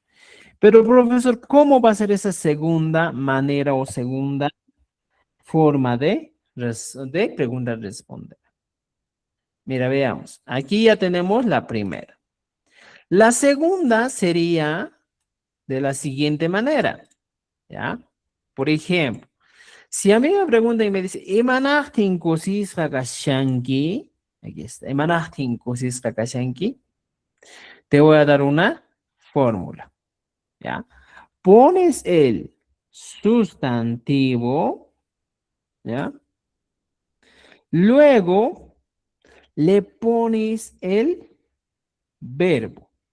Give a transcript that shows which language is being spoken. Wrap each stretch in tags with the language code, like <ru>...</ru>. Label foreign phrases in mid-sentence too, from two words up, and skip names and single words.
<es>Pero, profesor, ¿cómo va a ser esa segunda manera o segunda forma de de pregunta responder. Mira, veamos. Aquí ya tenemos la primera. La segunda sería de la siguiente manera, ¿ya? Por ejemplo, si a mí me preguntan y me dice,</es> <qu>¿Imanahtin kusis kakashanki?</qu> <es>Aquí está,</es> <qu>¿Imanahtin kusis kakashanki?</qu> <es>Te voy a dar una fórmula, ¿ya? Pones el sustantivo, ¿ya? Luego le pones el verbo.</es>